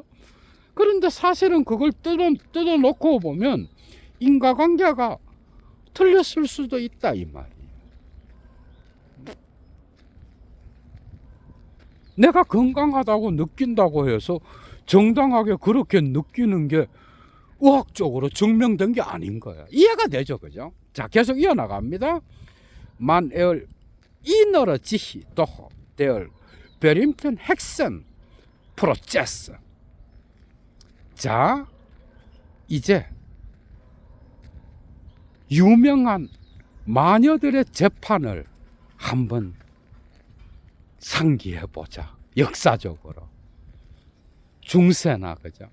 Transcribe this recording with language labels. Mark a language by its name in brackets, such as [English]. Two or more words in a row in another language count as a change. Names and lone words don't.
[Korean] 그런데 사실은 그걸 뜯어놓고 보면 인과관계가 틀렸을 수도 있다 이 말이에요. 내가 건강하다고 느낀다고 해서 정당하게 그렇게 느끼는 게 의학적으로 증명된 게 아닌 거야. 이해가 되죠, 그죠? 자, 계속 이어나갑니다. [German] Man er innere sich doch der berühmten Hexenprozess. [Korean] 자, 이제 유명한 마녀들의 재판을 한번 상기해 보자. 역사적으로 중세나, 그죠?